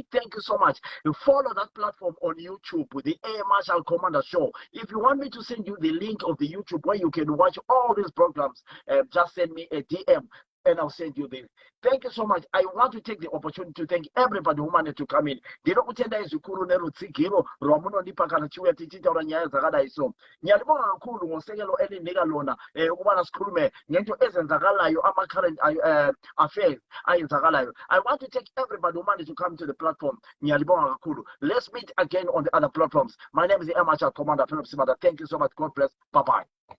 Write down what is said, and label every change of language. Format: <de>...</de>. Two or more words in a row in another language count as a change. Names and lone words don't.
<en>Thank you so much. Follow that platform on YouTube, the Air Marshal Commander Show. If you want me to send you the link of the YouTube where you can watch all these programs, just send me a DM. And I'll send you this. Thank you so much. I want to take the opportunity to thank everybody who managed to come in.</en> <sn>Ndino kutenda izukuru nerutsigiro rwamuno ndipakana chiuya tichitaura nyaya dzakadai so.</sn> <nd>Nyalibonga kakhulu ngosekelo elinika lona ukubana sikhulume ngento ezenzakalayo ama-current affairs ayenzakalayo.</nd> <en>I want to thank everybody who managed to come to the platform.</en> <nd>Nyalibonga kakhulu.</nd> <en>Let's meet again on the other platforms. My name is the Amateur Commander Philip Simada. Thank you so much. God bless. Bye-bye.</en>